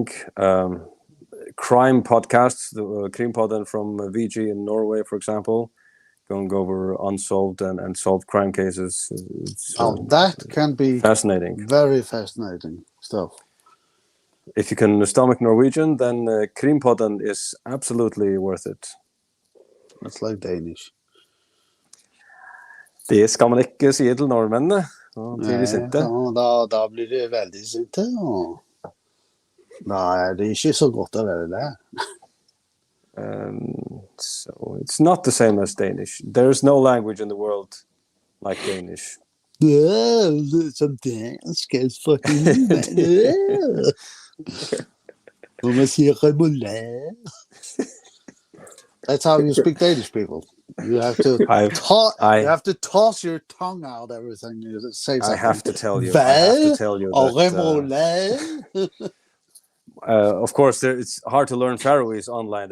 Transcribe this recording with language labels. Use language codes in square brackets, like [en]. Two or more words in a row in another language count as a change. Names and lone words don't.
[en] Crime podcasts, the Krimpodden from VG in Norway, for example, going over unsolved and solved crime cases. That can be fascinating. Very fascinating stuff. If you can stomach Norwegian, then Krimpodden is absolutely worth it. That's like Danish. [no] Det skal man ikke si til nordmennene. Nei, da blir det veldig sinte, og da er det ikke så godt å være der. [en] So it's not the same as Danish. There is no language in the world like Danish. [da] Som dansk, for Når man siger remoulade. [en] That's how you speak Danish, people. You have to you have to toss your tongue out everything you say. I have to tell you. That, of course, it's hard to learn Faroese online.